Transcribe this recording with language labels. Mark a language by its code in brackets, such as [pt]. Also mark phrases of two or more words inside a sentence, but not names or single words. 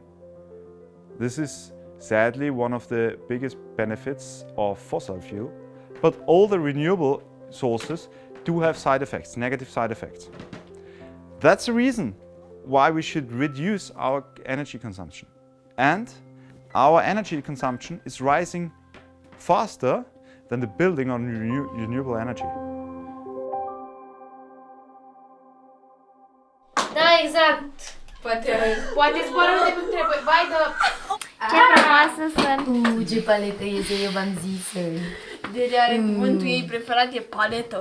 [en] This is sadly one of the biggest benefits of fossil fuel, but all the renewable sources do have side effects, negative side effects. That's the reason why we should reduce our energy consumption. And our energy consumption is rising faster than the building on renewable energy. [ro] Da, exact. Poate zboară unde nu trebuie. Vai de... Ce frumoasă sunt! Ce paletă este, eu v-am zis. Deci are cuvântul ei preferat e paletă.